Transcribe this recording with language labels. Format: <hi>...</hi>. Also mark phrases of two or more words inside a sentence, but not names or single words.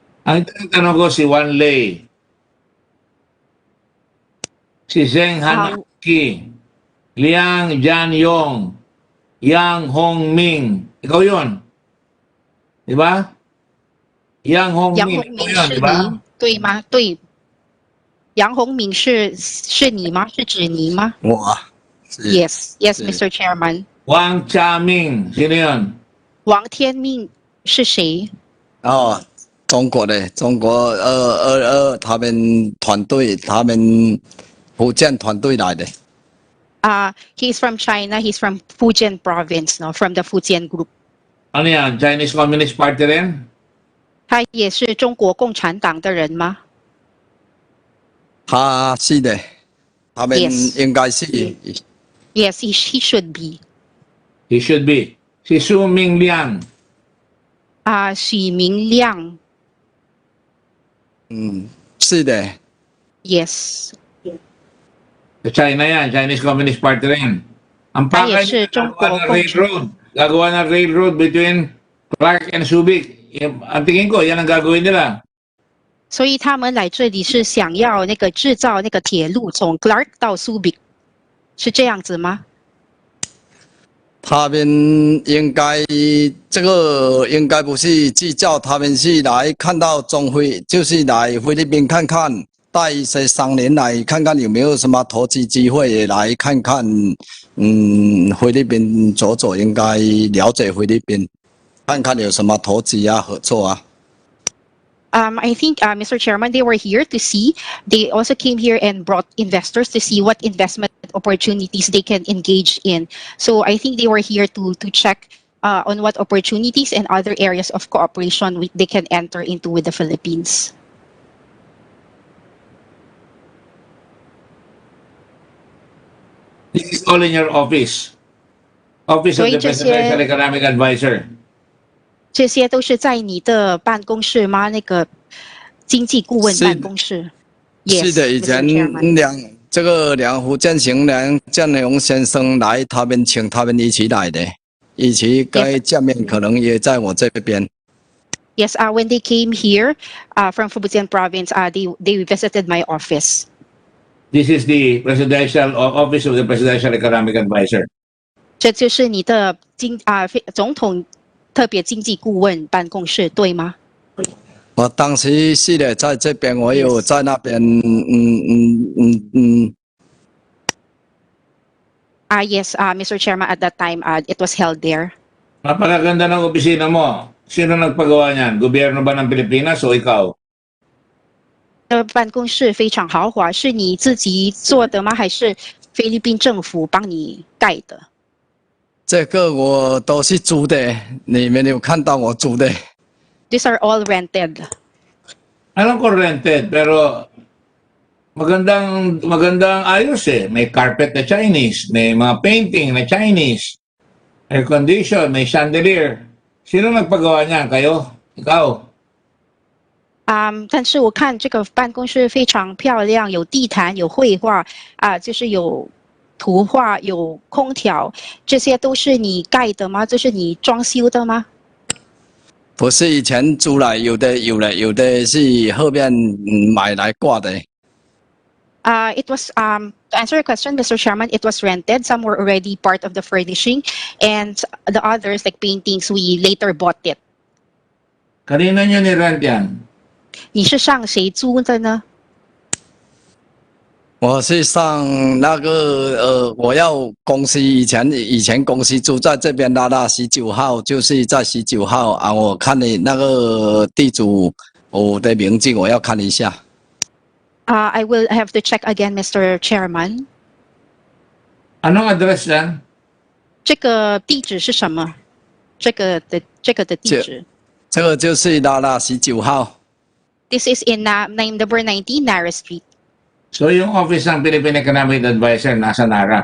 <tl>Ang tinatanong ko si Wan Lei, si Zheng Hanaki, Liang Jianyong, Yang Hongming. Ikaw yun. Di ba? Yang</tl> <zh>杨</zh> <tl>Hongming.</tl> <zh>宏</zh> <tl>Ikaw</tl> <zh>明</zh> <tl>yun,</tl> <zh>是</zh> <tl>di ba?</tl> <zh>你对吗？对，杨宏明是你吗？是指你吗我啊，是</zh> <en>？Yes, yes,</en> <zh>是</zh> <en>Mr. Chairman.</en> <tl>Wang Chaming. Sino yun?</tl> <zh>王天命是谁？哦，中国的中国他们团队，他们福建团队来的。</zh> <en>He's from China. He's from Fujian province, no, from the Fujian group.</en> <tl>Ano yan? Chinese Communist Party rin?</tl> <zh>他也是中国共产党的人吗？他是的，他们</zh> <en>Yes</en> <zh>应该是</zh> <en>Yes, he should be. He should be.</en> <tl>Si Su Mingliang.</tl> <zh>许明亮是的，</zh> <en>，Yes.</en> <tl>Sa China yan. Chinese Communist Party rin. Ang</tl> <zh>他也</zh> <tl>pakay</tl> <zh>是</zh> <tl>niya,</tl> <zh>中国</zh> <tl>gagawa ng</tl> <zh>共产</zh> <tl>railroad. Gagawa ng</tl> <en>railroad between Clark and Subic.</en> <tl>Ang tingin ko, yan ang gagawin nila.</tl> <zh>所以他们来这里是想要那个制造那个铁路从 Clark 到 Subic，是这样子吗？他们应该这个应该不是制造，他们是来看到中菲，就是来菲律宾看看，带一些商人来看看有没有什么投资机会，也来看看，菲律宾走走，应该了解菲律宾，看看有什么投资啊、合作啊。</zh> <en>I think, Mr. Chairman, they were here to see. They also came here and brought investors to see what investment opportunities they can engage in. So I think they were here to check on what opportunities and other areas of cooperation they can enter into with the Philippines. This is all in your office. Office of</en> <zh>所以</zh> <en>the</en> <zh>这些</zh> <en>Presidential Economic Advisor.</en> <zh>这些都是在你的办公室吗？那个经济顾问办公室。Yes, 是的，以</zh> <en>Mr.</en> <zh>前</zh> <en>Chairman.</en> <zh>这个梁福建行建荣先生来，他们请他们一起来的，一起该见面，可能也在我这边。</zh> <en>Yes, when they came here from Fujian province, they visited my office. This is the Presidential Office of the Presidential Economic Advisor.</en> <zh>这就是你的总统特别经济顾问办公室，对吗？我当时是的，在这边，我有在那边，</zh> <en>Yes, Mr. Chairman, at that time, it was held there.</en> <tl>Napakaganda ng opisina mo. Sino nagpagawa niyan? Gobyerno ba ng Pilipinas o ikaw?</tl> <zh>办公室非常豪华，是你自己做的吗？还是菲律宾政府帮你盖的？这个我都是租的，你们有看到我租的？</zh> <en>These are all rented.</en> <tl>Alam ko rented, pero magandang ayos eh. May carpet na Chinese, may mga painting na Chinese,</tl> <en>air condition,</en> <tl>may chandelier. Sino nagpagawa niyan? Kayo? Ikaw?</tl> <zh>但是我看这个办公室非常漂亮，有地毯，有绘画就是有图画，有空调，这些都是你盖的吗？这是你装修的吗？不是以前租来，有的是后面买来挂的。</zh> <en>It was to answer your question, Mr. Chairman, it was rented. Some were already part of the furnishing, and the others, like paintings, we later bought it.</en> <tl>Kanina niyo ni-rent yan?</tl> <zh>你是向谁租的呢？我是上那个我要公司以前公司住在这边19号，就是在19号啊。我看你那个地主我的名字，我要看一下。</zh> <en>I will have to check again, Mr. Chairman.</en> <tl>Anong address yan?</tl> <zh>这个地址是什么？这个的地址。这个就是19号。</zh> <en>This is in number 19 Nara Street.</en> <tl>So yung office ng Philippine Economic Advisor nasa Nara?</tl>